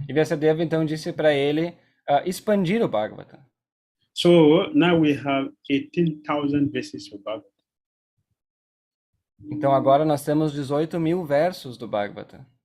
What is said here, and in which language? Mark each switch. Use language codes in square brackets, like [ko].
[pt] E 𝑽esadeva então disse para ele expandir o Bhagavatam. [en] So now we have 18,000 verses of Bhagavatam. [pt] Então agora nós temos 18.000 versos do Bhagavatam.